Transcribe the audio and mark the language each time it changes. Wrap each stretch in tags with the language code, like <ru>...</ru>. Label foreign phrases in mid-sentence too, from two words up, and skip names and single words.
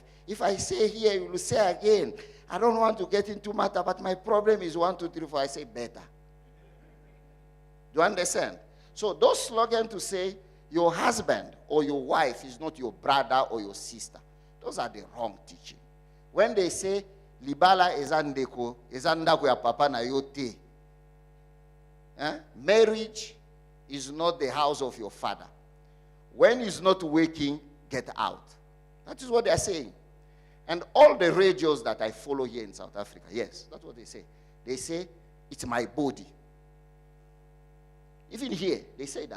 <en>If I say here, you will say again. I don't want to get into matter, but my problem is 1, 2, 3, 4. I say better. Do you understand? So those slogans to say your husband or your wife is not your brother or your sister, those are the wrong teaching. When they say</en> <ln>libala ezandeko ezandako ya papa na yote,</ln> <en>marriage is not the house of your father. When he's not waking, get out. That is what they are saying. And all the radios that I follow here in South Africa, yes, that's what they say. They say, it's my body. Even here, they say that.</en>